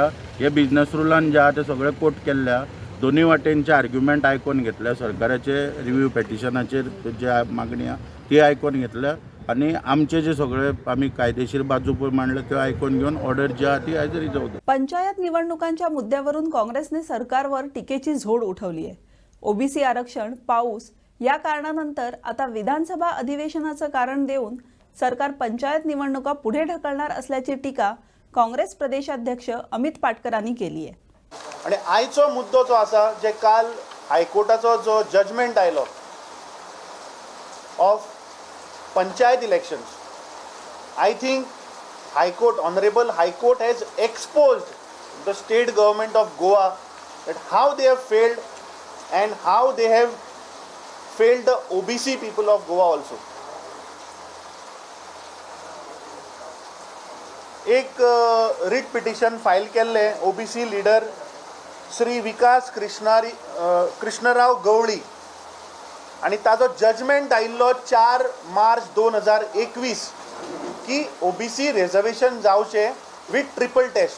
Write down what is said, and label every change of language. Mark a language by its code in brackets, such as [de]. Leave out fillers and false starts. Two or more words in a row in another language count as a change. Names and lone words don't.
[kok] हे बिजनस रुलान जे आहा ते सगळे कोट केल्ल्या दोनूय वाटेनचे आर्ग्युमेंट आयकून घेतल्या सरकाराचे रिव्यू पेटिशनाचेर जे मागणी आहा ती आयकून घेतल्या आनी आमचे जे सगळे आमी कायदेशीर बाजू पळय मांडले त्यो आयकून घेवन ऑर्डर जी आहा ती आयज रिजर्व जाता. [mr] पंचायत निवडणुकांच्या मुद्द्यावरून काँग्रेसने सरकारवर टीकेची झोड उठवली आहे. ओबीसी आरक्षण पाऊस या कारणानंतर आता विधानसभा अधिवेशनाचं कारण देऊन सरकार पंचायत निवडणुका पुढे ढकलणार असल्याची टीका काँग्रेस प्रदेशाध्यक्ष अमित पाटकरांनी केली आहे. [kok] आणि आयचो मुद्दो जो आसा जे काल हायकोर्टाचो जो जजमेंट आयलो [en] of panchayat elections I think high court honourable high court has exposed the state government of Goa that how they have failed and how they have failed the OBC people of Goa also. [kok] एक [en] writ petition [kok] फायल केल्ले OBC लीडर श्री विकास कृष्णराव गवळी आणि ताजो जजमेंट आयिल्लो 4 मार्च 2021 की [en] OBC reservation [kok] जावचे [en] with triple test.